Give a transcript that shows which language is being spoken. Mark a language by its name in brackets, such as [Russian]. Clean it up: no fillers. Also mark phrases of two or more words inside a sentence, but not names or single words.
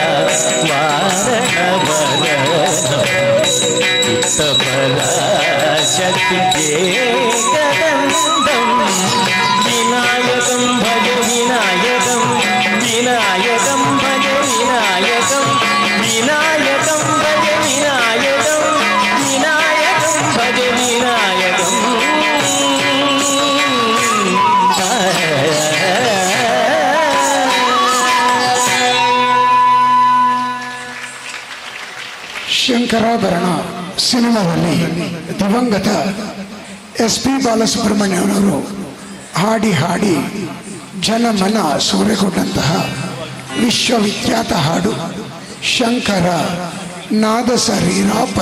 [Sanskrit] ವಾರಣವದನಂ ಚಿತ್ತಪರಾಶಕ್ತಿ ಏಕದಂತಂ ವಿನಾಯಕಂ ಭಜ ವಿನಾಯಕಂ ವಿನಾಯಕಂ ಭಜ ವಿನಾಯಕಂ ವಿನಾಯಕಂ ಭಜ ವಿನಾಯಕಂ ವಿನಾಯಕಂ ಭಜ ವಿನಾಯಕಂ [Kannada] ಶಂಕರಾಭರಣ ಸಿನಿಮಾದಲ್ಲಿ ದಿವಂಗತ SP ಬಾಲಸುಬ್ರಹ್ಮಣ್ಯನವರು ಹಾಡಿ ಹಾಡಿ ಜನಮನ ಸೂರೆಗೊಂಡಂತಹ ವಿಶ್ವವಿಖ್ಯಾತ ಹಾಡು ಶಂಕರ ನಾದ ಶರೀರಾಪರ.